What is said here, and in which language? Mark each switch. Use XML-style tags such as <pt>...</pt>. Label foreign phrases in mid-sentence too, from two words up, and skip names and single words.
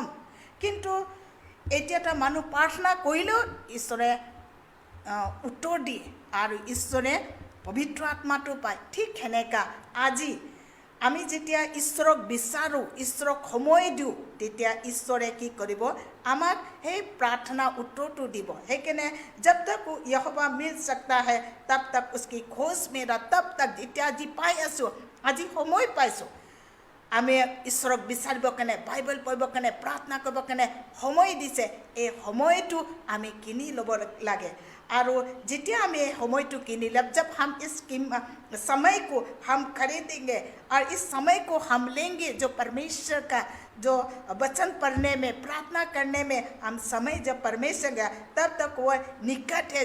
<as>কিন্তু এতিয়াতো মানুহ প্ৰাৰ্থনা কৰিলেও ঈশ্বৰে উত্তৰ দিয়ে আৰু ঈশ্বৰে পবিত্ৰ আত্মাটো পায়। ঠিক সেনেকা আজি আমি যেতিয়া ঈশ্বৰক বিচাৰোঁ, ঈশ্বৰক সময় দিওঁ, তেতিয়া ঈশ্বৰে কি কৰিব, আমাক সেই প্ৰাৰ্থনা উত্তৰটো দিব। সেইকাৰণে</as> <hi>जब तक यहोवा मिल सकता है तब तक उसकी खोज मेरा, तब तक</hi> <as>যেতিয়া আজি পাই আছোঁ, আজি সময় পাইছোঁ, আমি ঈশ্বৰক বিচাৰিবৰ কাৰণে, বাইবেল পঢ়িবৰ কাৰণে, প্ৰাৰ্থনা কৰিবৰ কাৰণে সময় দিছে। এই সময়টো আমি কিনি ল'ব লাগে।</as> <hi>और जितना हमें समय तो</hi> <as>কিনি ল'ব,</as> <hi>जब हम इस समय को हम खरीदेंगे और इस समय को हम लेंगे, जो परमेश्वर का जो वचन पढ़ने में, प्रार्थना करने में हम समय जब परमेश्वर का, तब तक वो निकट है।</hi>